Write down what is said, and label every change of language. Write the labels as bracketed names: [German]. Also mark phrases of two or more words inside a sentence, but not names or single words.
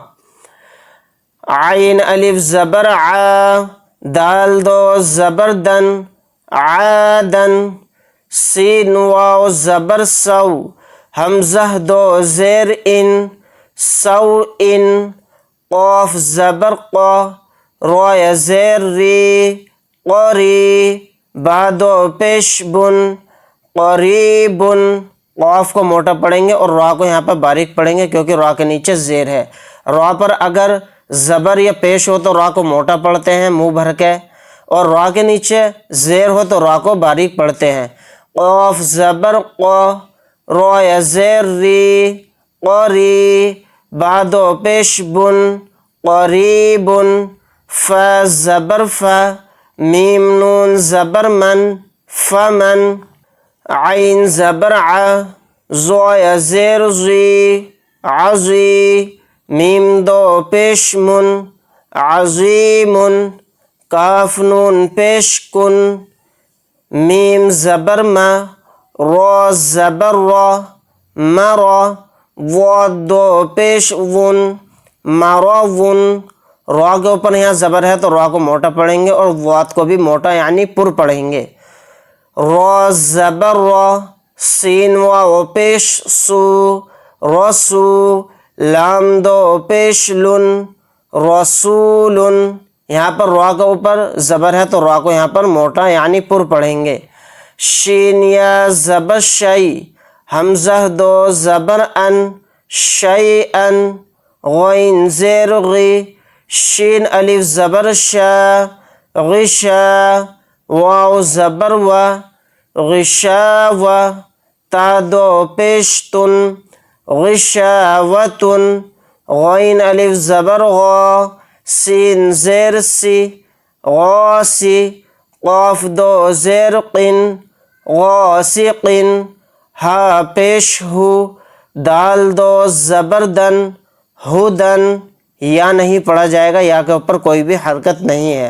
[Urdu] عین الف زبر ع، دال دو زبر دن، عادن۔ سین واو زبر سو، حمزہ دو زیر ان، سو ان۔ قاف زبر قا، رو زیر ری، قری۔ با دو پیش بن، قریبن۔ قاف کو موٹا پڑھیں گے اور را کو یہاں پر باریک پڑھیں گے، کیونکہ را کے نیچے زیر ہے۔ را پر اگر زبر یا پیش ہو تو را کو موٹا پڑھتے ہیں منہ بھر کے، اور را کے نیچے زیر ہو تو را کو باریک پڑھتے ہیں۔ قاف زبر قا، را یا زیر ری قری با دو پیش بن قریب فا زبر فا میم نون زبر من فمن عین زبر ع زو یا زیر زی عزی میم دو پیش من عظیم کاف نون پیش کن میم زبر ما را زبر را مرا واد دو پیش ون مراون را کے اوپر یہاں زبر ہے تو را کو موٹا پڑھیں گے اور واد کو بھی موٹا یعنی پر پڑھیں گے. را زبر را سین واو پیش سو رسو لام دو پیش لن رسول. یہاں پر را کے اوپر زبر ہے تو را کو یہاں پر موٹا یعنی پر پڑھیں گے. شین یا زبر شی حمزہ دو زبر ان شی ان غین زیر غی شین الف زبر شا غشا واو زبر و غشا و تا دو پیش تن غشاوتن غین الف زبر غا سین زیر سی غاسی قاف دو زیر قن غاسقن ہا پیش ہو دال دو زبردن ہدن یا نہیں پڑھا جائے گا، یا کے اوپر کوئی بھی حرکت نہیں ہے.